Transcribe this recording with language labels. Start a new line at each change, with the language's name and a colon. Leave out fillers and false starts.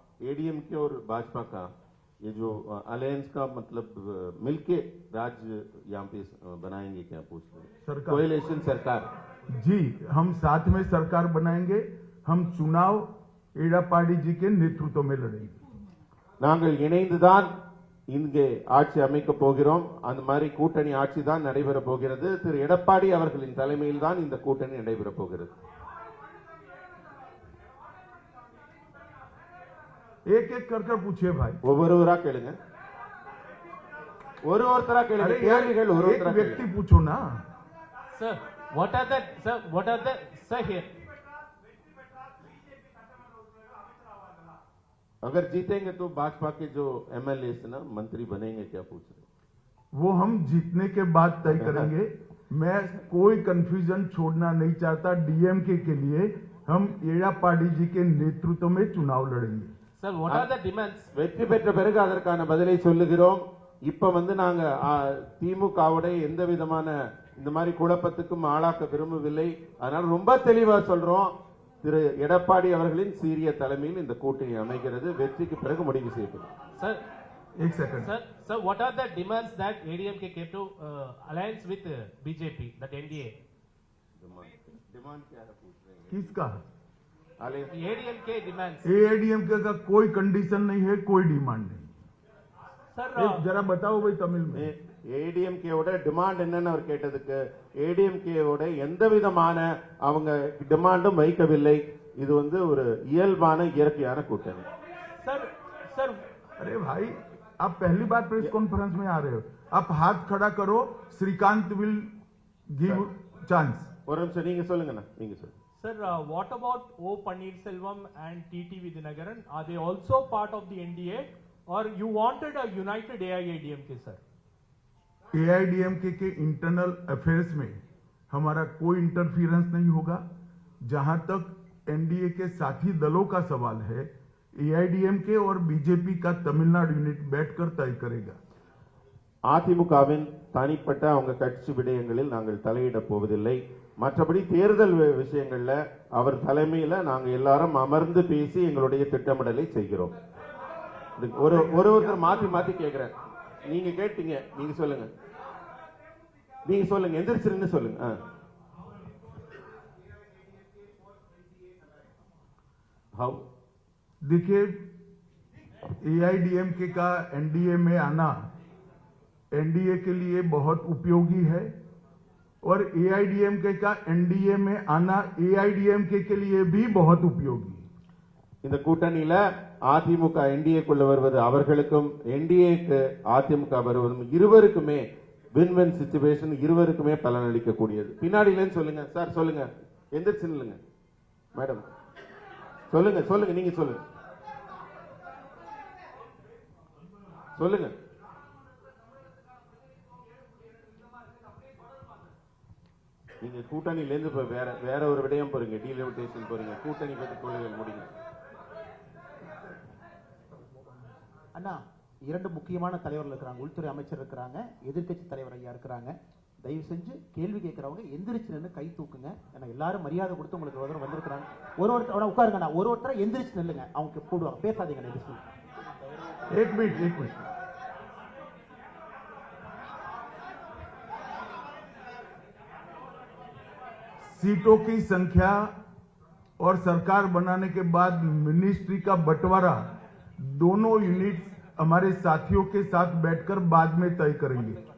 Hindi: ADMK और भाजपा का ये जो अलायंस का मतलब मिलके राज्य यहाँ पे बनाएंगे क्या पूछ रहे हैं? सरकार, कोएलिशन सरकार. जी, हम साथ में सरकार बनाएंगे. हम चुनाव एड़ापाडी जी के नेतृत्व में लड़ेंगे.
Tamil: நாங்கள் இணைந்துதான் இங்கே ஆட்சி அமைக்க போகிறோம். அந்த மாதிரி கூட்டணி ஆட்சி தான் நடைபெற போகிறது. திரு எடப்பாடி அவர்களின் தலைமையில் தான் இந்த கூட்டணி நடைபெற போகிறது.
Hindi: एक एक कर पूछिए भाई.
Tamil: ஒவ்வொருவரா கேளுங்க. ஒருத்தரா கேளுங்க. கேள்விகள் ஒருத்தரா
Hindi: व्यक्ति पूछो ना.
English: Sir, what are the sir here?
Hindi: अगर जीतेंगे तो भाजपा के जो एमएलए ना मंत्री बनेंगे क्या पूछ रहे? वो हम जीतने के बाद तय करेंगे. मैं कोई कंफ्यूजन छोड़ना नहीं चाहता। डीएमके के लिए हम एड़ापाडी जी के नेतृत्व में चुनाव लड़ेंगे।
English: Sir, what are the demands?
Tamil: வெற்றி பெற்ற பிறகு அதற்கான பதிலை சொல்லுகிறோம். இப்ப நாங்க திமுகவோட எந்த விதமான இந்த மாதிரி குழப்பத்துக்கும் ஆளாக்க விரும்பவில்லை. அதனால ரொம்ப தெளிவா சொல்றோம். திரு எடப்பாடி அவர்களின் சீரிய தலைமையில் இந்த கூட்டணி அமைகிறது. வெற்றிக்கு பிறகு முடிவு செய்யப்படும்.
English: Sir,
Hindi: एक second
English: sir, what are the demands that ADMK came to alliance with BJP, that NDA?
Hindi: Demand क्या है पूछ रहे हैं? किसका?
English: ADMK demands.
Hindi: एआईडीएमके का कोई कंडीशन नहीं है, कोई डिमांड नहीं।
English: Sir,
Hindi: जरा बताओ भाई तमिल में।
Tamil: ஏடிஎம்கேவோட டிமாண்ட் என்னன்னு அவர் கேட்டதுக்கு ஏடிஎம்கேவோட எந்த விதமான அவங்க டிமாண்டும் வைக்கவில்லை. இது ஒரு இயல்பான இயற்கையான கூட்டணி.
English: sir,
Hindi: अरे भाई, आप पहली बार प्रेस कॉन्फ्रेंस में आ रहे हो, आप हाथ खड़ा करो, श्रीकांत
English: Will give chance.
Tamil: ஒரு நிமிஷம் நீங்க சொல்லுங்கண்ணா, நீங்க சொல்லுங்க.
English: Sir, what about O Pannirselvam and TT Vidyanagaran? Are they also part of the NDA, or you wanted a united AIADMK, sir?
Hindi: AIADMK के इंटरनल अफेयर्स में हमारा कोई इंटरफियरेंस नहीं होगा। जहां तक एनडीए के साथी दलों का सवाल है, एआईडीएमके और बीजेपी का तमिलनाडु यूनिट बैठकर तय करेगा।
Tamil: அதிமுகவின் தனிப்பட்ட அவங்க கட்சி விடயங்களில் நாங்கள் தலையிட போவதில்லை. மற்றபடி தேர்தல் விஷயங்கள்ல அவர் தலைமையில நாங்க எல்லாரும் அமர்ந்து பேசி எங்களுடைய திட்டமிடலை செய்கிறோம். ஒருத்தர் மாத்தி மாத்தி கேக்குறேன். நீங்க கேட்டீங்க, நீங்க சொல்லுங்க, நீங்க சொல்லுங்க, எந்திரிச்சிருந்து சொல்லுங்க.
English: how
Hindi: देखिए, एआईडीएमके का एनडीए में आना एनडीए के लिए बहुत उपयोगी है, और एआईडीएमके का एनडीए में आना एआईडीएमके के लिए भी बहुत उपयोगी।
Tamil: இந்த கூட்டணியில அதிமுக என்டிஏக்குள்ள வருவது அவர்களுக்கும் என்டிஏக்கு அதிமுக வருவதும் இருவருக்குமே
English: win win situation,
Tamil: இருவருக்குமே பலனளிக்க கூடியது. பின்னாடியிலேன்னு சொல்லுங்க சார், சொல்லுங்க, எந்திரிச்சு நில்லுங்க மேடம், சொல்லுங்க சொல்லுங்க, நீங்க சொல்லுங்க சொல்லுங்க. நீங்க கூட்டணியில இருந்து வேற ஒரு விடயம் போறீங்க, டீலிமிட்டேஷன் போறீங்க, கூட்டணி பத்தி கொள்கைகள் முடிங்க. அண்ணா, இரண்டு முக்கியமான தலைவர்கள் இருக்கிறாங்க. உள்துறை அமைச்சர் இருக்கிறாங்க, எதிர்க்கட்சி தலைவர் ஐயா இருக்கிறாங்க. தயவு செஞ்சு கேள்வி கேட்கறவங்க எந்திரிச்சு நின்று கை தூக்குங்க. ஏன்னா எல்லாரும் மரியாதை கொடுத்து உங்களுக்கு ஒரு வந்திருக்கிறாங்க. ஒருத்தர் உட்காருங்க, ஒரு ஒருத்தர் எந்திரிச்சு நில்லுங்க, அவங்க போடுவாங்க, பேசாதீங்க.
Hindi: एक मिनट सीटों की संख्या और सरकार बनाने के बाद मिनिस्ट्री का बंटवारा दोनों यूनिट्स हमारे साथियों के साथ बैठकर बाद में तय करेंगे।